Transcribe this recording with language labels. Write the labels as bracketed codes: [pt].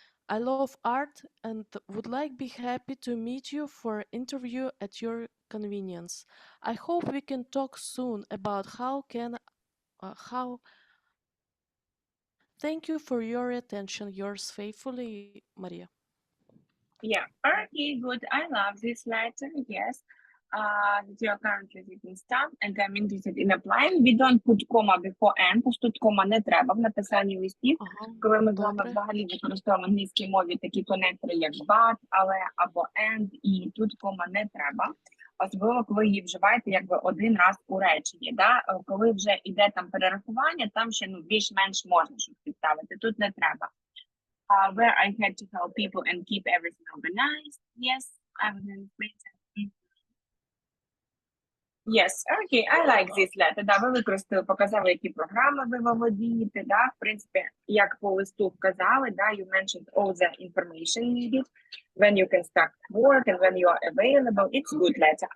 [en] I love art and would be happy to meet you for an interview at your convenience. I hope we can talk soon about how can How? Thank you for your attention. Yours faithfully, Maria. Yeah, okay, good. I love this letter. Yes. That you are currently using stuff and I'm interested in applying. We don't put comma before and, [uk] тож тут кома не треба в написанні листів. Ага, Коли ми з вами добре. взагалі використовуємо в англійській мові такі конектори, як but, але або and, і тут кома не треба. Особливо, коли її вживаєте якби один раз у реченні. Да? Коли вже йде там перерахування, там ще більш-менш можна щось підставити. Тут не треба. [en] Where I had to help people and keep everything organized. Yes, I was in Yes, okay, I like this letter. [uk] Да, ви використали, показали, які програми ви володієте, да, в принципі, як по листу вказали, да, [en] you mentioned all the information needed, when you can start work and when you are available. It's good letter.